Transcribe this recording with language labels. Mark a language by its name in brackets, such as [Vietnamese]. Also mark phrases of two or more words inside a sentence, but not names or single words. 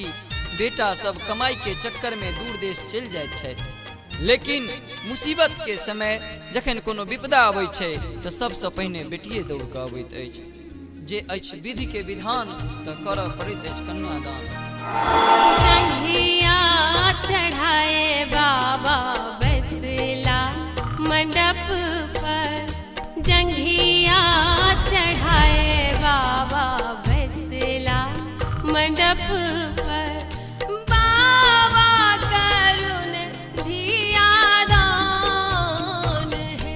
[Maithili] बेटा सब कमाई के चक्कर में दूर देश चल जाइत छै, लेकिन मुसीबत के समय जखन कोनो विपदा आबै छै तऽ सबसँ पहिने बेटिए दौड़ कऽ अबैत अछि। जे अछि विधि के विधान तऽ करऽ पड़ैत अछि कन्यादान। जंघिया चढ़ाए बाबा बैसला मंडप पर, जंघिया चढ़ाए बाबा बैसला मंडप पर, बाबा करुण धिया दान